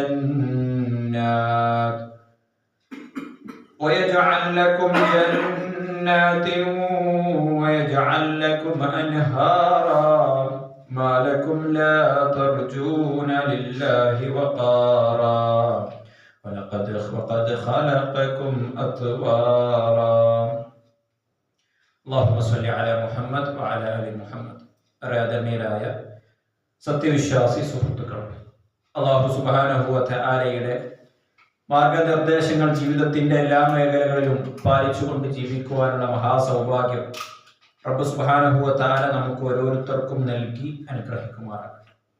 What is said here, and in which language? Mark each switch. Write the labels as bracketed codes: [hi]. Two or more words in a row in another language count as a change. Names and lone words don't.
[ar] جنات ويجعل لكم أنهارا ما لكم لا ترجون لله وقارا وقد خلقكم أطوارا. اللهم صل على محمد وعلى آل محمد. [ml] ആദരണീയരായ സത്യവിശ്വാസി സുഹൃത്തുക്കൾ, അല്ലാഹു [ar] سبحانه وتعالى [ml] മാർഗനിർദ്ദേശങ്ങൾ ജീവിതത്തിന്റെ എല്ലാ മേഖലകളിലും പാലിച്ചുകൊണ്ട് ജീവിക്കുവാനുള്ള മഹാസൗഭാഗ്യം റബ്ബ് [ar] سبحانه وتعالى [ml] നമുക്ക് ഓരോരുത്തർക്കും നൽകി അനുഗ്രഹിക്കുമാറാകട്ടെ.